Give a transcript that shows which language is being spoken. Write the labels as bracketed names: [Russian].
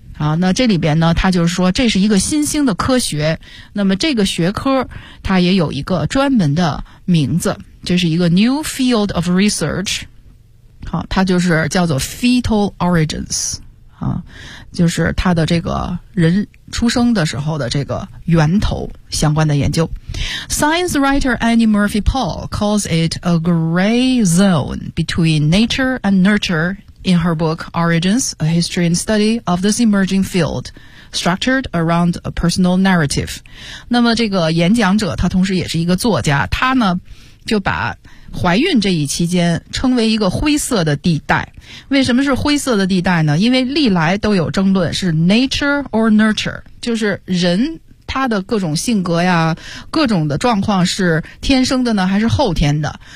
[Chinese] 啊，那这里边呢，他就是说这是一个新兴的科学，那么这个学科它也有一个专门的名字，这是一个 [English] new field of research。 [Chinese] 好，它就是叫做 fetal origins。啊，就是它的这个人出生的时候的这个源头相关的研究。 [English] Science writer Annie Murphy Paul calls it a gray zone between nature and nurtureIn her book, Origins, A History and Study of this Emerging Field, Structured Around a Personal Narrative. [Chinese] 那么这个演讲者他同时也是一个作家，他呢就把怀孕这一期间称为一个灰色的地带。为什么是灰色的地带呢？因为历来都有争论是 [English] nature or nurture, [Chinese] 就是人他的各种性格呀，各种的状况是天生的呢还是后天的。